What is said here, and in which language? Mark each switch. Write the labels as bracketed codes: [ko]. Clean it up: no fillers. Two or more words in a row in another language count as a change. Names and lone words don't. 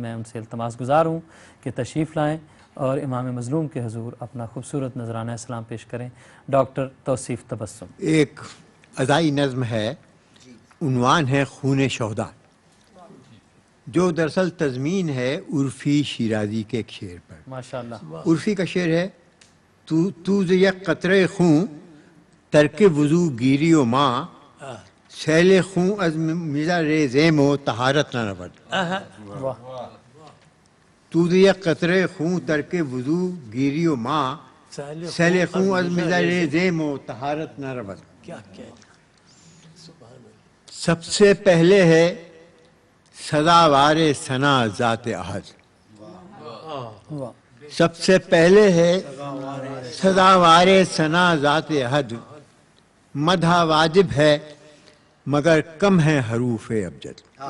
[ur] میں ان سے التماس گزار ہوں کہ تشریف لائیں اور امام مظلوم کے حضور اپنا خوبصورت نذرانہ سلام پیش کریں۔ ڈاکٹر توصیف تبسم۔ ایک ادائی نظم ہے، عنوان ہے خون شہدا، جو دراصل تضمین ہے عرفی شیرازی کے ایک شعر پر۔ ماشاءاللہ۔ عرفی کا شعر ہے، [fa] تو ز یک قطرے خون ترک وضو گیری و ماں، سیل خون از میزا ریزیم و طہارت نہ رود۔ تو ز یک قطرے خون ترک وضو گیری و ماں، سیل خون از میزا ریزیم و طہارت نہ رود۔ [ur] سب سے پہلے ہے سزاوار ثنا ذات احد، سب سے پہلے ہے سزاوار ثنا ذات احد، مدح واجب ہے مگر کم ہے حروف ابجد۔